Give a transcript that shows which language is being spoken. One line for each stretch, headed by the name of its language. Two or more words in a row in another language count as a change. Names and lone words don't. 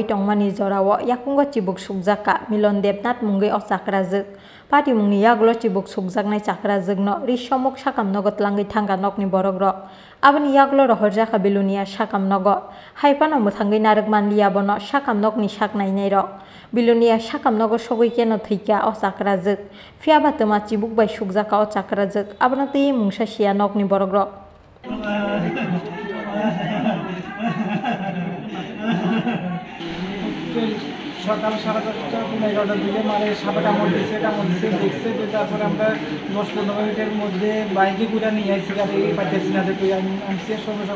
Kok Borok: tongmani jorao yakungo chibuk sukjaka Milon Debnath mungai o sakrajak pati mungni yagulo chibuk sukjaknai sakrajakno risomuk sakam nogo tlangai thangka nokni borokrok aboni yagulo rohorjaka bilunia sakam nogo haipano mothangai narakmanliya bono sakam nokni saknainai rok bilunia sakam nogo sogoi keno thika o sakrajak phiaba toma chibuk bai sukjaka o sakrajak abono tei mungsa sia nokni borokrok.
Bangla: সকাল 10:30 11টার দিকে মানে সাপে কামড় দিচ্ছে দেখছে যে তারপরে আমরা 10-15 মিনিটের মধ্যে বাইকে করে নিয়ে আসছি গাড়ি পাইতেছি না তুই আমি সঙ্গে সঙ্গে